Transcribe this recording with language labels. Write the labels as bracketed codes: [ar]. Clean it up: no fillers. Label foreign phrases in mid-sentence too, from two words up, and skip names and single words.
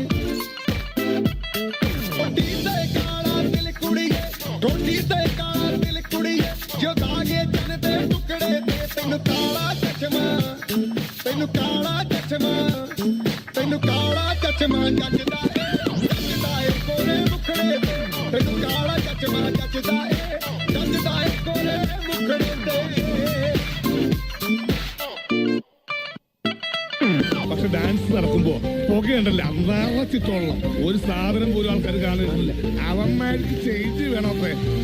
[pa] ਢੋਡੀ ਤੇ ਕਾਲਾ ਦਿਲ ਕੁੜੀਏ ਢੋਡੀ ਤੇ ਕਾਲਾ ਦਿਲ ਕੁੜੀਏ ਜੋ ਦਾਗੇ ਜਨ ਦੇ ਟੁਕੜੇ ਤੇ ਤੈਨੂੰ ਕਾਲਾ ਚਸ਼ਮਾ ਜੱਜਦਾ ਏ ਕੋਰੇ ਮੁਖੜੇ ਤੇ ਤੈਨੂੰ ਕਾਲਾ ਚਸ਼ਮਾ ਜੱਜਦਾ ਏ ਕੋਰੇ ਮੁਖੜੇ ਤੇ [ml] പക്ഷെ ഡാൻസ് നടക്കുമ്പോ പുകയുണ്ടല്ലോ അന്നാളച്ചിട്ടുള്ള ഒരു സാധനം പോലും ആൾക്കാർ കാണുന്നില്ല അവന്മാർക്ക് ചേഞ്ച് വേണമേ